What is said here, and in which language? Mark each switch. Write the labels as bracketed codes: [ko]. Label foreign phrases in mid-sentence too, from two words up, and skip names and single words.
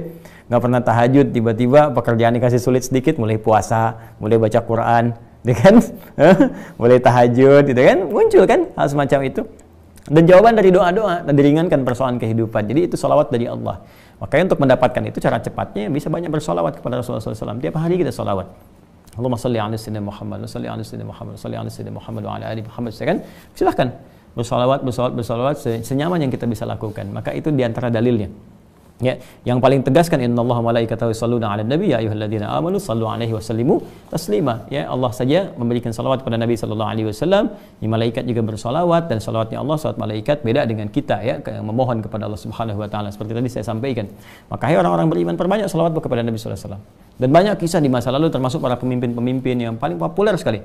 [id] Nggak pernah tahajud, tiba-tiba pekerjaan dikasih sulit sedikit, mulai puasa, mulai baca Quran, kan? Mulai tahajud, gitu kan? Muncul kan hal semacam itu. Dan jawaban dari doa-doa dan diringankan persoalan kehidupan. Jadi itu salawat dari Allah. Makanya untuk mendapatkan itu cara cepatnya bisa banyak bersolawat kepada Rasulullah SAW. Tiap hari kita solawat. [ar] اللهم صل على سيدنا محمد، صل على سيدنا محمد، صل على سيدنا محمد وعلى آل محمد. [id] Kan? Silahkan bersolawat senyaman yang kita bisa lakukan. Maka itu diantara dalilnya. Ya, yang paling tegaskan [ar] إن الله وملائكته يصلون على النبي يا أيها الذين آمنوا صلوا عليه وسلموا تسليما. [id] Ya, Allah saja memberikan salawat kepada Nabi [ar] صلى الله عليه وسلم. [id] Malaikat juga bersalawat, dan salawatnya Allah, salawat malaikat beda dengan kita ya, yang memohon kepada [ar] الله سبحانه وتعالى [id] seperti tadi saya sampaikan. Maka hai orang-orang beriman, perbanyak salawat kepada Nabi [ar] صلى الله عليه وسلم. [id] Dan banyak kisah di masa lalu termasuk para pemimpin-pemimpin yang paling populer sekali.